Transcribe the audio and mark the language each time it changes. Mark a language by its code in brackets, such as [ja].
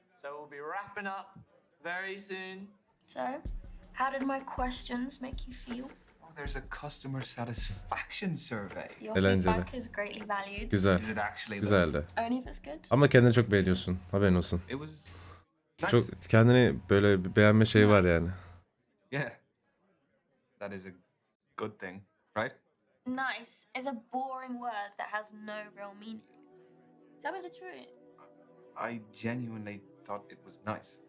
[en] So we'll be wrapping up very soon. So, how did my questions make you feel? Oh, there's a customer satisfaction survey. Your [tr] Eğlenceli. [en] feedback is greatly valued. [tr] Güzel. [en] Is it actually? [tr] Güzeldi. [en] Only if it's good. [tr] Ama kendini çok beğeniyorsun. Haberin olsun. [en] It was nice. [tr] Çok kendini böyle bir beğenme şeyi var yani. [en] Yeah. That is a good thing, right? Nice is a boring word that has no real meaning. Tell me the truth. I genuinely thought it was nice.